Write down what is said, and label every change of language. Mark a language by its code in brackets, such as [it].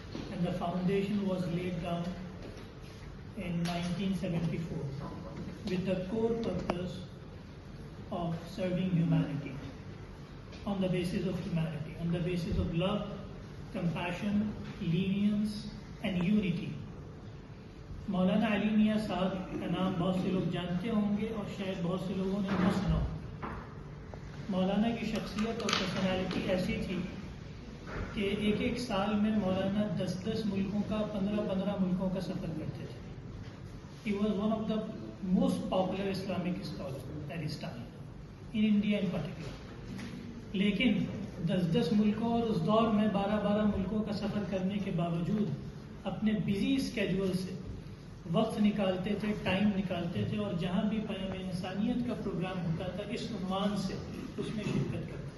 [en] And the foundation was laid down in 1974 with the core purpose of serving humanity on the basis of humanity, on the basis of love, compassion, lenience and unity. [ur] مولانا علی میاں صاحب کا نام بہت سے لوگ جانتے ہوں گے اور شاید بہت سے لوگوں نے نہ سنا ہو. مولانا کی شخصیت اور پرسنالٹی ایسی تھی کہ ایک ایک سال میں مولانا 10 ملکوں کا 15 ملکوں کا سفر کرتے تھے. [en] He was one of the most popular Islamic scholars at his time, in India in particular. [ur] لیکن 10 ملکوں اور اس دور میں 12 ملکوں کا سفر کرنے کے باوجود اپنے بزی اسکیجول سے وقت نکالتے تھے، ٹائم نکالتے تھے، اور جہاں بھی پیام انسانیت کا پروگرام ہوتا تھا اس عنوان سے اس میں شرکت کرتے.